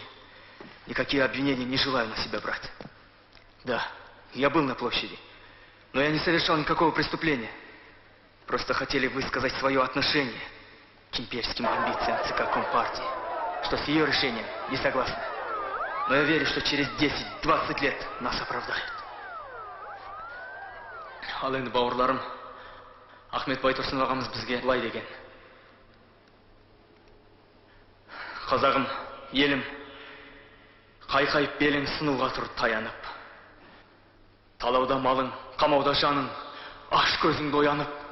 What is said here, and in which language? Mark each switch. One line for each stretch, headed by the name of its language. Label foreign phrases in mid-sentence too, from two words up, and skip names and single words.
Russian: Никакие обвинения не желаю на себя брать. Да, я был на площади, но я не совершал никакого преступления. Просто хотели высказать свое отношение к имперским амбициям ЦК Компартии, что с ее решением не согласны. Но я верю, что через 10-20 лет нас оправдают.
Kazakh: Ал енді бауырларым, Ахмет Байтұрсын ағамыз бізге былай деген. Қазағым, елім, қайқайып белің сынуға тұр таянып. Талауда малың, қамауда жаның, аш көзіңді оянып.